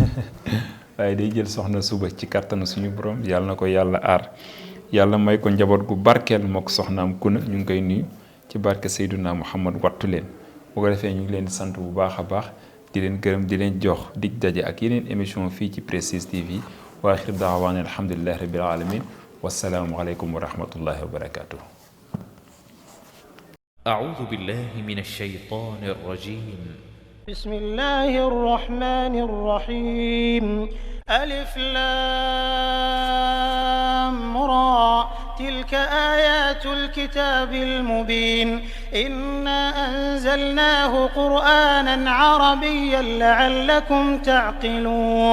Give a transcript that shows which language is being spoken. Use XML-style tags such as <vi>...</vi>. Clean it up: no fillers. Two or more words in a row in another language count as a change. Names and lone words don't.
<wo>waaye day jël soxna suba ci kattanu suñu borom yàlla na ko yàlla aar yàlla may ko njaboot gu barkeel moo ko soxnaam kuna ñu ngi koy nuyu ci barke Seyduna Muhammad wattu leen bu ko defee ñu ngi leen di sant bu baax a baax di leen gërëm di leen jox dig daje ak yeneen émission fii ci Prestige TV</wo> <ar>وآخر دعوانا الحمد لله رب العالمين والسلام عليكم ورحمة الله وبركاته. أعوذ بالله من الشيطان الرجيم. بسم الله الرحمن الرحيم. ألف لام را تلك آيات الكتاب المبين إنا أنزلناه قرآنا عربيا لعلكم تعقلون.</ar>